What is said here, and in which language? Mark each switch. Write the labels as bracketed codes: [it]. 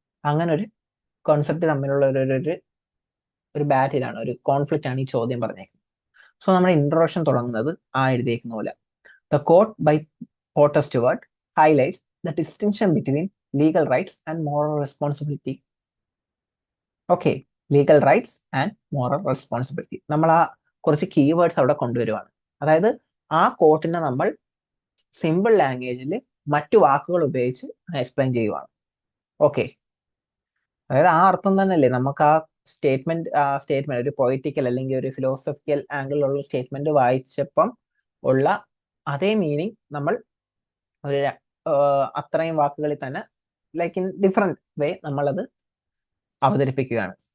[ml] അങ്ങനെ ഒരു കോൺസെപ്റ്റ് തമ്മിലുള്ള ഒരു ബാറ്റിലാണ്, ഒരു കോൺഫ്ലിക്റ്റ് ആണ് ഈ ചോദ്യം പറഞ്ഞേക്കുന്നത്. സോ നമ്മുടെ ഇൻട്രൊഡക്ഷൻ തുടങ്ങുന്നത് ആ എഴുതിയേക്കുന്ന പോലെ. [en] The quote by Potter Stewart highlights the distinction between legal rights and moral responsibility. [ml] Okay, [en] Legal rights and moral responsibility. [ml] നമ്മൾ ആ കുറച്ച് കീവേഡ്സ് അവിടെ കൊണ്ടുവരുവാണ്. അതായത് ആ കോട്ടിനെ നമ്മൾ സിമ്പിൾ ലാംഗ്വേജിൽ മറ്റു വാക്കുകൾ ഉപയോഗിച്ച് എക്സ്പ്ലെയിൻ ചെയ്യുവാണ്. ഓക്കെ, അതായത് ആ അർത്ഥം തന്നെയല്ലേ നമുക്ക് ആ സ്റ്റേറ്റ്മെന്റ് ഒരു പൊളിറ്റിക്കൽ അല്ലെങ്കിൽ ഒരു ഫിലോസഫിക്കൽ ആംഗിളിലുള്ള സ്റ്റേറ്റ്മെന്റ് വായിച്ചപ്പം ഉള്ള അതേ മീനിങ് നമ്മൾ ഒരു അത്രയും വാക്കുകളിൽ തന്നെ [en] like in different way [ml] നമ്മളത് അവതരിപ്പിക്കുകയാണ്.